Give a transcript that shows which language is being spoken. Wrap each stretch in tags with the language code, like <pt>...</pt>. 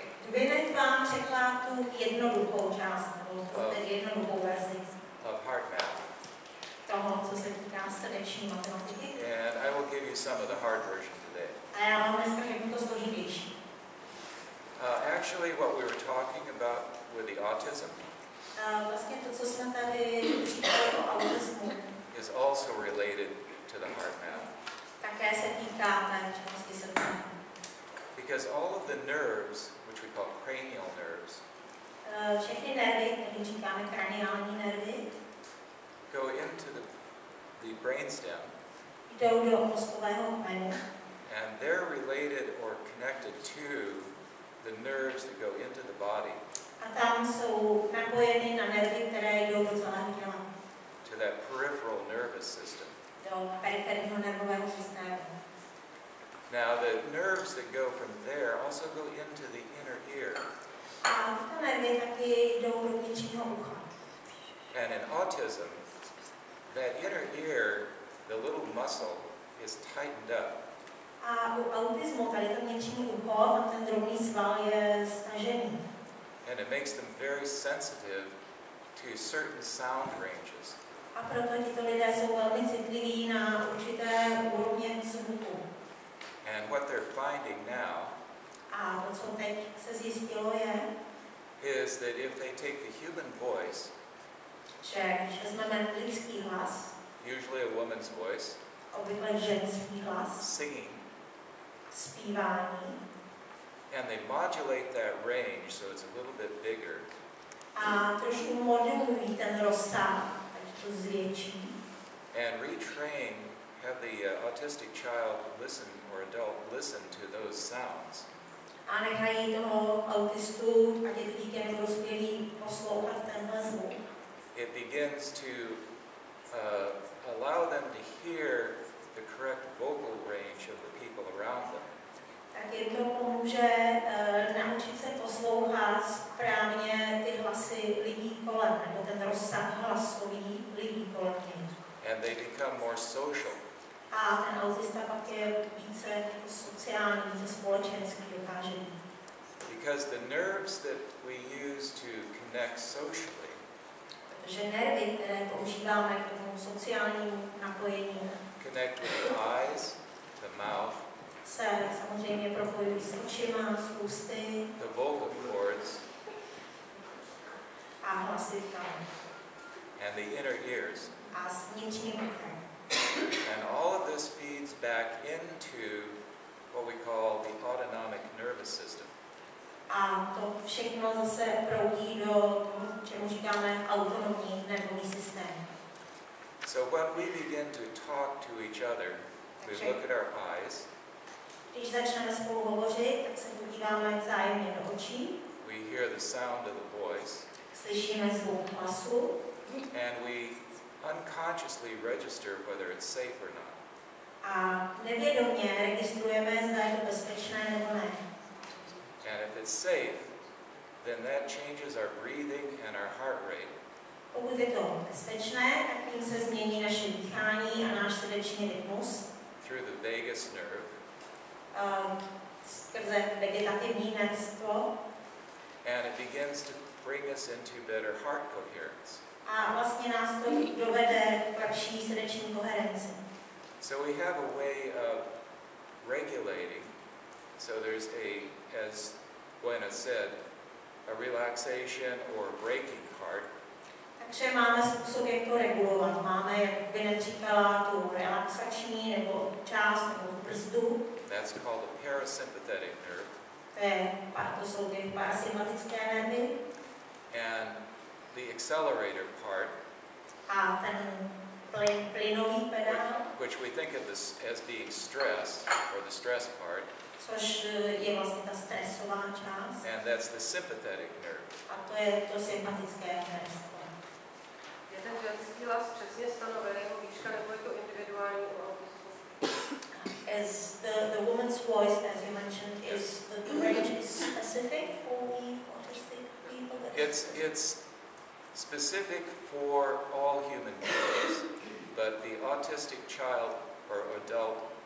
<cs>Gwyneth vám řekla tu jednoduchou část, nebo jednoduchou verzi</cs> <en>of heart math.</en> <cs>Toho, co se týká srdeční matematiky.</cs> <en>And I will give you some of the hard version today.</en> <cs>A já vám dneska řeknu to složitější.</cs> <en>Actually, what we were talking about with the autism</en> <cs>Vlastně to, co jsme tady říkali o autismu,</cs> <en>is also related to the heart math.</en> <cs>také se týká té části srdce.</cs> <en>Because all of the nerves, which we call cranial nerves,</en> <cs>všechny nervy, které říkáme kraniální nervy,</cs> <en>go into the brainstem,</en> <cs>jdou do mozkového kmenu.</cs> <en>and they're related or connected to the nerves that go into the body,</en> <cs>A tam jsou napojeny na nervy, které jdou do celého těla.</cs> <en>to that peripheral nervous system.</en> <cs>Do periferního nervového systému.</cs> <en>Now, the nerves that go from there also go into the inner ear.</en> <cs>A tyto nervy taky jdou do vnitřního ucha.</cs> <en>And in autism, that inner ear, the little muscle, is tightened up.</en> <cs>A u autismu tady to vnitřní ucho, tam ten drobný sval je stažený.</cs> <en>And it makes them very sensitive to certain sound ranges.</en> <cs>A proto tito lidé jsou velmi citliví na určité úrovně zvuku.</cs> <en>And what they're finding now</en> <cs>A to, co teď se zjistilo, je,</cs> <en>is that if they take the human voice,</en> <cs>že když vezmeme lidský hlas,</cs> <en>usually a woman's voice,</en> <cs>obvykle ženský hlas,</cs> <en>singing,</en> <cs>zpívání,</cs> <en>and they modulate that range so it's a little bit bigger,</en> <cs>a trošku modulují ten rozsah, takže to zvětší,</cs> <en>and retrain, have the autistic child listen or adult listen to those sounds,</en> <cs>a nechají toho autistu, ať je to dítě nebo dospělý, poslouchat tenhle zvuk.</cs> <en>it begins to allow them to hear the correct vocal range of the people around them.</en> <cs>Tak jim to pomůže naučit se poslouchat správně ty hlasy lidí kolem, nebo ten rozsah hlasový lidí kolem nich.</cs> <en>And they become more social.</en> <cs>A ten autista pak je více sociální, více společenský dokáže být.</cs> <en>Because the nerves that we use to connect socially</en> <cs>Protože nervy, které používáme k tomu sociálnímu napojení,</cs> <en>connect with the eyes, the mouth,</en> <cs>se samozřejmě propojují s očima, s ústy</cs> <en>the vocal cords,</en> <cs>a hlasivkami</cs> <en>and the inner ears.</en> <cs>a s vnitřním uchem.</cs> <en>And all of this feeds back into what we call the autonomic nervous system.</en> <cs>A to všechno zase proudí do toho, čemu říkáme autonomní nervový systém.</cs> <en>So when we begin to talk to each other, we look at our eyes,</en> <cs>Když začneme spolu hovořit, tak se podíváme vzájemně do očí,</cs> <en>we hear the sound of the voice,</en> <cs>slyšíme zvuk hlasu</cs> <en>and we unconsciously register whether it's safe or not.</en> <cs>a nevědomě registrujeme, zda je to bezpečné nebo ne.</cs> <en>And if it's safe, then that changes our breathing and our heart rate.</en> <cs>Pokud je to bezpečné, tak tím se změní naše dýchání a náš srdeční rytmus</cs> <en>Through the vagus nerve,</en> <cs>skrze vegetativní nervstvo</cs> <en>and it begins to bring us into better heart coherence.</en> <cs>a vlastně nás to dovede k lepší srdeční koherenci.</cs> <en>So we have a way of regulating. So there's as Buena said, a relaxation or breaking heart.</en> <cs>Takže máme způsob, jak to regulovat. Máme, jak by neříkala, tu relaxační nebo část nebo brzdu.</cs> <en>That's called the parasympathetic nerve.</en> <cs>To jsou ty parasympatické nervy.</cs> <en>And the accelerator part,</en> <cs>A ten plynový pedál,</cs> <en>which we think of this as being stress, or the stress part,</en> <cs>což je vlastně ta stresová část.</cs> <en>and that's the sympathetic nerve.</en> <cs>A to je to sympatické nervstvo. Je ten ženský hlas přesně stanovený výška, nebo je to individuální u autismu?</cs> <en>As the woman's voice, as you mentioned, is the range is specific for the autistic people? It's specific for all human beings, but the autistic child or adult</en>